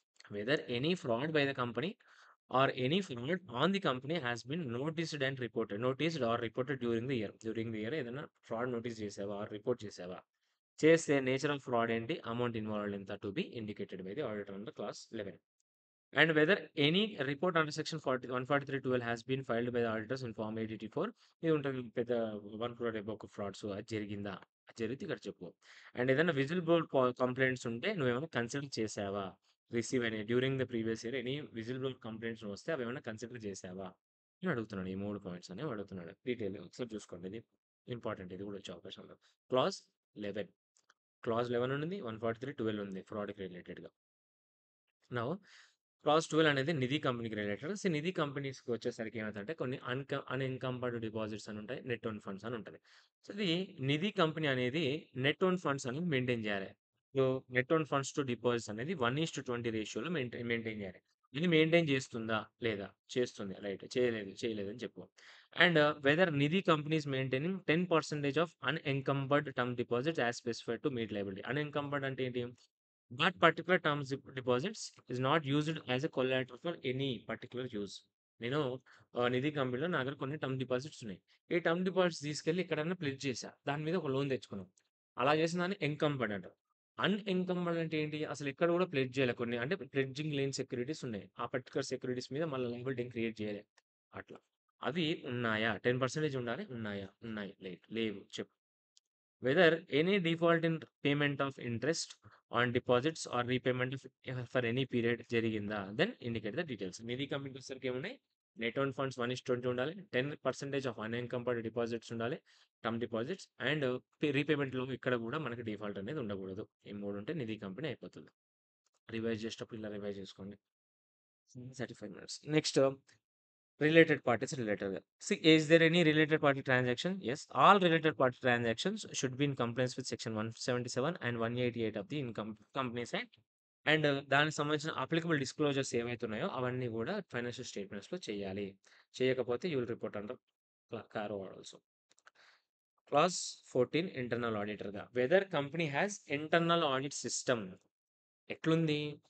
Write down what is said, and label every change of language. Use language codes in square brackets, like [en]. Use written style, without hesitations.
[te] Weather any fraud by the company or any fraud on the company has been noticed are reported during the year ఏదైనా fraud notice చేసావా? Are report చేసావా? చేస్తే nature of fraud ఏంటి? Amount involved ఎంత to be indicated by the auditor under class 11. [en] And whether any report under section 143(12) has been filed by the auditors in form 884 [te] ఇది ఉంటుంది పెద్ద 1 crore above frauds అది జరిగిందా? అది జరిగితే ఇక్కడ చెప్పు. అండ్ ఏదైనా విజిల్ బ్లోర్ కంప్లైంట్స్ ఉంటే నువ్వేమైనా కన్సిడర్ చేసావా? రిసీవ్ అయినాయి during the previous year any whistle blower complaints వస్తే అవి ఏమైనా కన్సిడర్ చేసావా? అని అడుగుతున్నాడు. ఈ 3 పాయింట్స్ అనేవి అడుగుతున్నాడు. డీటెయిల్ ఒకసారి చూసుకోండి. ఇది ఇంపార్టెంట్. ఇది కూడా వచ్చే అవకాశం ఉంది. క్లాజ్ 11 క్లాజ్ 11 ఉంది. 143(12) ఉంది ఫ్రాడ్‌కి రిలేటెడ్‌గా. నౌ క్లాజ్ 12 అనేది నిధి కంపెనీకి రిలేటెడ్. సో, నిధి కంపెనీస్‌కి వచ్చేసరికి ఏమైతదంటే కొన్ని అన్‌ఎన్కంబర్డ్ డిపాజిట్స్ అని ఉంటాయి. నెట్ ఓన్ ఫండ్స్ అని ఉంటది. సో, ఇది నిధి కంపెనీ అనేది నెట్ ఓన్ ఫండ్స్ అనేది మెయింటైన్ చేయాలి. So, net own funds to deposits అనేది 1:20 రేషియోలో మెయింటైన్ చేయాలి. ఇది మెయింటైన్ చేస్తుందా? లేదా? చేస్తుంది. రైట్. చేయలేదని చెప్పు. And weather Nidhi company is maintaining 10% of అన్‌ఎన్కంబర్డ్ term deposits as specified to meet liability. అన్‌ఎన్కంబర్డ్ అంటే ఏంటి? [en] That particular terms deposits is not used as a collateral for any particular use. [te] నేను నిధి కంపెనీలో నా దగ్గర కొన్ని టర్మ్ డిపాజిట్స్ ఉన్నాయి. ఈ టర్మ్ డిపాజిట్స్ తీసుకెళ్ళి ఎక్కడన్నా ప్లెడ్జ్ చేశా. దాని మీద ఒక లోన్ తెచ్చుకున్నాం. అలా చేసిన దాన్ని ఎన్కంబర్డ్ అంటారు. అన్‌ఎన్కంబర్డ్ అంటే ఏంటి? అసలు ఎక్కడ కూడా ప్లెడ్జ్ చేయలే. కొన్ని అంటే ప్లెడ్జింగ్ లేని సెక్యూరిటీస్ ఉన్నాయి. ఆ పర్టిక్యులర్ సెక్యూరిటీస్ మీద మళ్ళీ లయబిలిటీని క్రియేట్ చేయలే. అట్లా. అవి ఉన్నాయా? 10% ఉండాలి. ఉన్నాయా? ఉన్నాయి. లేవు. చెప్పు. [en] Whether any default in payment of interest on deposits or repayment for any period [te] జరిగిందా? [en] Then indicate the details. [te] నిధి కంపెనీకి వచ్చేసరికి ఏమున్నాయి? నెట్ ఓన్ ఫండ్స్ 1:20 ఉండాలి. 10% ఆఫ్ అన్‌ఎన్కంబర్డ్ డిపాజిట్స్ ఉండాలి. టర్మ్ డిపాజిట్స్ అండ్ రీపేమెంట్‌లో ఇక్కడ కూడా మనకి డిఫాల్ట్ అనేది ఉండకూడదు. ఈ 3 ఉంటే నిధి కంపెనీ అయిపోతుంది. రివైజ్ చేసేటప్పుడు ఇలా రివైజ్ చేసుకోండి. 35 minutes. [en] Next related parties related. See, is there any related party transaction? Yes. All related party transactions should be in compliance with section 177 and 188 of the Income Companies Act. [te] And దానికి సంబంధించిన applicable disclosures ఏవైతే ఉన్నాయో అవన్నీ కూడా financial స్టేట్మెంట్స్‌లో చేయాలి. చేయకపోతే you will report under కారో also. Clause 14 internal ఆడిటర్‌గా. Weather company has internal audit system. ఎట్లుంది?